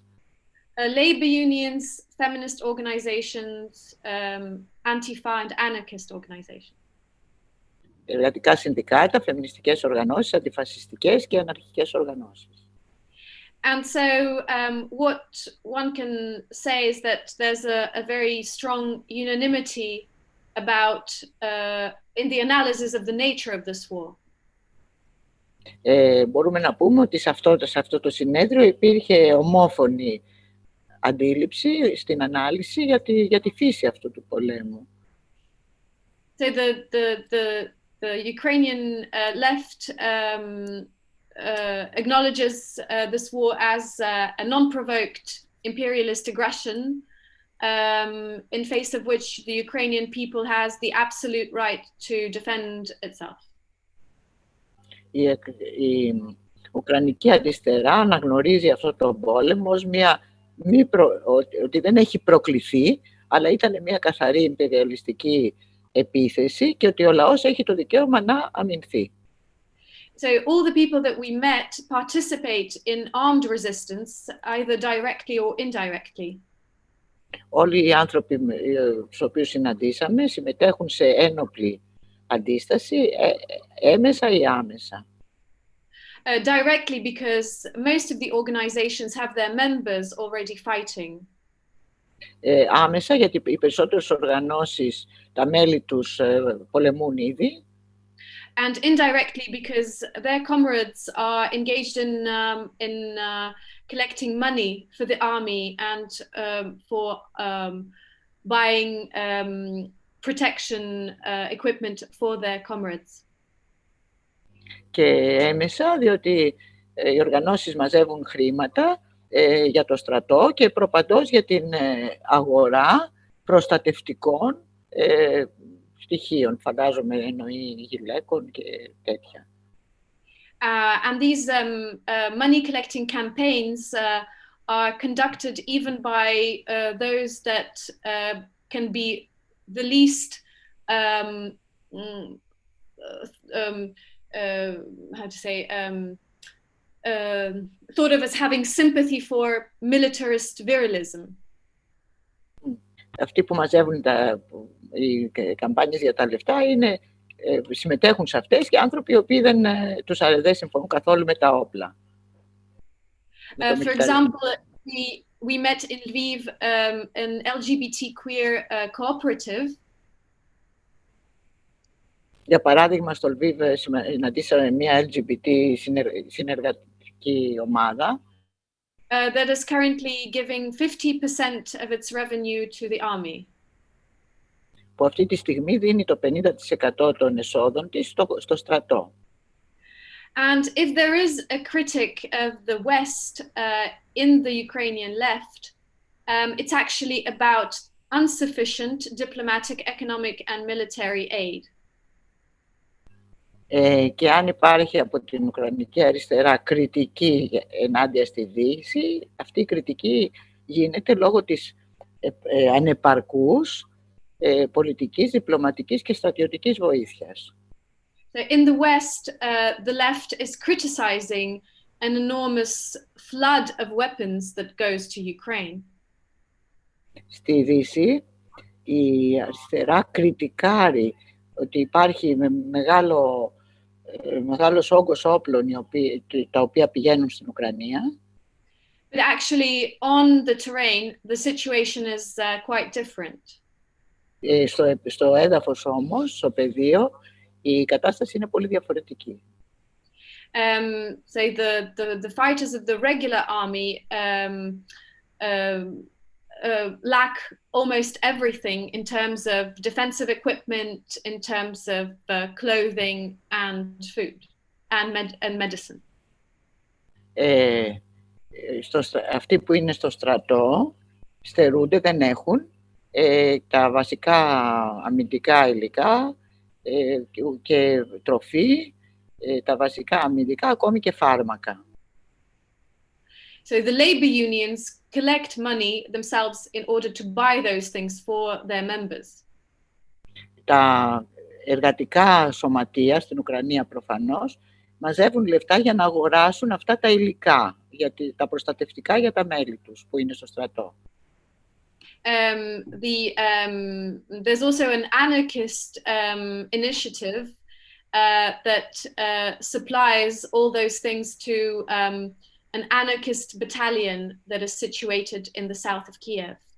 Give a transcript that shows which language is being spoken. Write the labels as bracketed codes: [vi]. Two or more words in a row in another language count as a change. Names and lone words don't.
[en] Labor unions, feminist organizations, Antifa and anarchist organizations. [el] Εργατικά συνδικάτα, φεμινιστικές οργανώσεις, αντιφασιστικές και αναρχικές οργανώσεις. [en] And so what one can say is that there's a very strong unanimity about in the analysis of the nature of this war. [el] Μπορούμε να πούμε ότι σε αυτό το συνέδριο υπήρχε ομόφωνη αντίληψη στην ανάλυση για τη φύση αυτού του πολέμου. [en] So the Ukrainian left acknowledges this war as a non-provoked imperialist aggression in face of which the Ukrainian people has the absolute right to defend itself. [el] Η Ουκρανική αριστερά αναγνωρίζει αυτό το πόλεμο ως ότι δεν έχει προκληθεί, αλλά ήταν μια καθαρή ιμπεριαλιστική επίθεση και ότι ο λαός έχει το δικαίωμα να αμυνθεί. [en] So all the people that we met participate in armed resistance, either directly or indirectly. [el] Όλοι οι άνθρωποι τους οποίους συναντήσαμε συμμετέχουν σε ένοπλη αντίσταση, έμεσα ή άμεσα. [en] Directly because most of the organizations have their members already fighting. [el] Άμεσα γιατί οι περισσότερες οργανώσεις, τα μέλη τους πολεμούν ήδη. [en] And indirectly because their comrades are engaged in collecting money for the army and for buying protection equipment for their comrades. [el] Και έμεσα διότι οι οργανώσεις μαζεύουν χρήματα για το στρατό και προπαντός για την αγορά προστατευτικών στοιχείων, φαντάζομαι εννοεί γυλαίκων και τέτοια. [en] And these money collecting campaigns are conducted even by those that can be the least how to say thought of as having sympathy for militarist virilism. [el] Αυτοί που μαζεύουν οι καμπάνιες για τα λεφτά συμμετέχουν σε αυτές και άνθρωποι οι οποίοι δεν συμφωνούν καθόλου με τα όπλα. [en] For example, we met in Lviv an LGBT queer cooperative. [el] Για παράδειγμα, στο Λβίβ συναντήσαμε μια LGBT συνεργατική ομάδα [en] that is currently giving 50% of its revenue to the army. [el] Που αυτή τη στιγμή δίνει το 50% των εσόδων της στο στρατό. [en] And if there is a critic of the West in the Ukrainian left, it's actually about insufficient diplomatic, economic and military aid. [el] Και αν υπάρχει από την Ουκρανική αριστερά κριτική ενάντια στη Δύση, αυτή η κριτική γίνεται λόγω της ανεπαρκούς πολιτικής, διπλωματικής και στρατιωτικής βοήθειας. [en] So in the West, the left is criticizing an enormous flood of weapons that goes to Ukraine. [el] Στη Δύση, η αριστερά κριτικάρει ότι υπάρχει μεγάλος όγκος όπλων τα οποία πηγαίνουν στην Ουκρανία. [en] But actually, on the terrain, the situation is quite different. [el] Στο έδαφος όμως, στο πεδίο, η κατάσταση είναι πολύ διαφορετική. [en] So the fighters of the regular army lack almost everything in terms of defensive equipment, in terms of clothing and food and medicine. [el] Αυτοί που είναι στο στρατό στερούνται, δεν έχουν τα βασικά αμυντικά υλικά και τροφή, τα βασικά αμυντικά, ακόμη και φάρμακα. [en] So the labor unions collect money themselves in order to buy those things for their members. [el] Τα εργατικά σωματεία στην Ουκρανία προφανώς μαζεύουν λεφτά για να αγοράσουν αυτά τα υλικά, τα προστατευτικά για τα μέλη τους που είναι στο στρατό. [en] There's also an anarchist initiative that supplies all those things to an anarchist battalion that is situated in the south of Kiev.